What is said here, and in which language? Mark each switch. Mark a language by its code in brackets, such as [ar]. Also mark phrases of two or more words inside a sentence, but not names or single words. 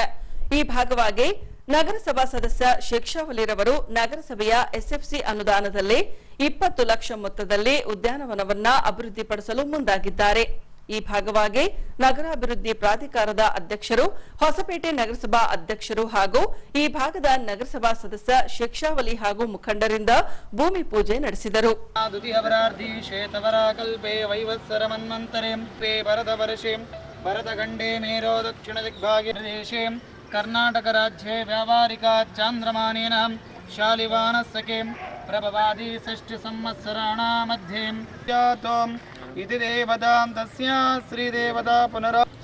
[kn] ಈ ಭಾಗವಾಗಿ ನಗರಸಭಾ ಸದಸ್ಯ ಶಿಕ್ಷಾವಲಿರವರು ನಗರಸಭೆಯ SFC ಅನುದಾನದಲ್ಲಿ 20 ಲಕ್ಷ ಮೊತ್ತದಲ್ಲಿ ಉದ್ಯಾನವನವನ್ನ ಅಭಿವೃದ್ಧಿಪಡಿಸಲು ಮುಂದಾಗಿದ್ದಾರೆ. ಈ ಭಾಗವಾಗಿ ನಗರಾಭಿವೃದ್ಧಿ ಪ್ರಾಧಿಕಾರದ ಅಧ್ಯಕ್ಷರು, ಹೊಸಪೇಟೆ ನಗರಸಭಾ ಅಧ್ಯಕ್ಷರು ಹಾಗೂ ಈ ಭಾಗದ ನಗರಸಭಾ ಸದಸ್ಯ ಶಿಕ್ಷಾವಲಿ ಹಾಗೂ ಮುಖಂಡರಿಂದ ಭೂಮಿ ಪೂಜೆ ನಡೆಸಿದರು. [sa] कर्नाटक राज्ये व्यावहारिका चांद्रमानेन शालिवानसके प्रभवादि 6 संवत्सराणां मध्ये इति देवतां तस्य श्रीदेवता पुनरा